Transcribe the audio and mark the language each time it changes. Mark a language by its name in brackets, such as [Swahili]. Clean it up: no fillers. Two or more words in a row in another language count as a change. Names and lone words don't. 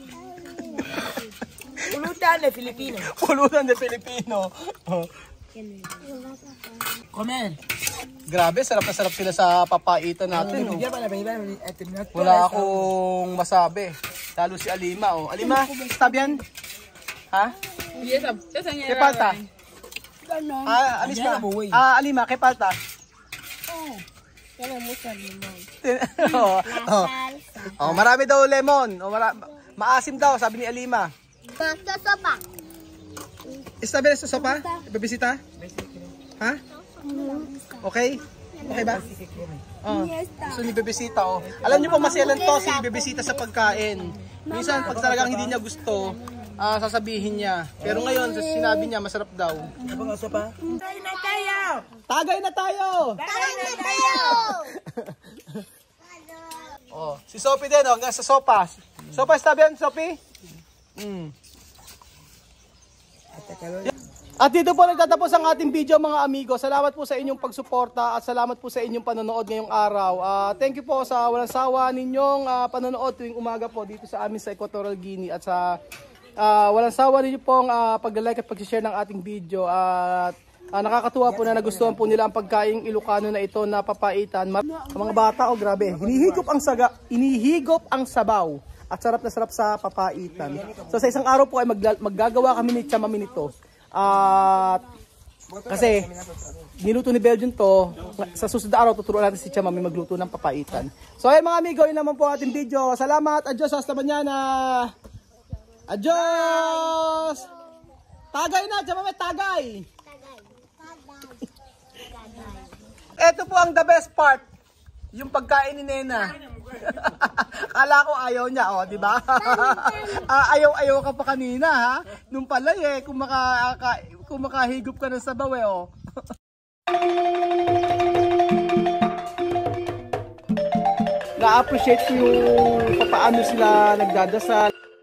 [Filipino] Pulutan na Filipino. [Spanish] Pulutan de Filipino. Comer. [Filipino] Grabe, sarap na sarap sila sa papaitan natin, no? Wala akong masabi. Lalo si Alima, oh. Alima, [Spanish] está bien? Ha? ¿Qué falta? Alima, ¿qué falta? [Filipino] Marami daw lemon. Maasim daw, sabi ni Alima. [Spanish] Sopa. Está bien [Filipino] sa sopa? Bibisita? Ha? Okay? Okay ba? Gusto ni bibisita, oh. Alam niyo po, maselan to si bibisita sa pagkain. Minsan, pag talagang hindi niya gusto, sasabihin niya. Pero ngayon, sinabi niya, masarap daw. Tagay na tayo. Tagay na tayo! Tagay na tayo. Oh, si Sophie din, oh, hanggang sa sopa. [Spanish] Sopa, está bien, Sophie? [Filipino] At dito po nagtatapos ang ating video mga amigo. Salamat po sa inyong pagsuporta at salamat po sa inyong panonood ngayong araw. [English] Thank you [Filipino] po sa walang sawa ninyong panonood tuwing umaga po dito sa amin sa Equatorial Guinea at sa walang sawa ninyo pong pag-like at pag-share ng ating video at nakakatuwa po na nagustuhan po nila ang pagkaing Ilocano na ito na papaitan. Ang mga bata, oh grabe, inihigop ang sabaw at sarap na sarap sa papaitan. So sa isang araw po ay maggagawa kami ni Tia Mami nito. At kasi niluto ni Belgian to, sa susunod na araw tuturuan natin si Tia Mami magluto ng papaitan. So ayun mga amigo, yun naman po ating video. Salamat, [Spanish] adios, hasta mañana. Adios! [Filipino] Tagay na, Tia Mami, tagay! Ito po ang [English] the best part, [Filipino] yung pagkain ni Nena. Kala ko ayaw niya, oh, di ba? Ayaw ka pa kanina, ha? Nung pala eh, kung makahigop ka ng sabaw eh, oh. Na-appreciate ko yung paano sila nagdadasal.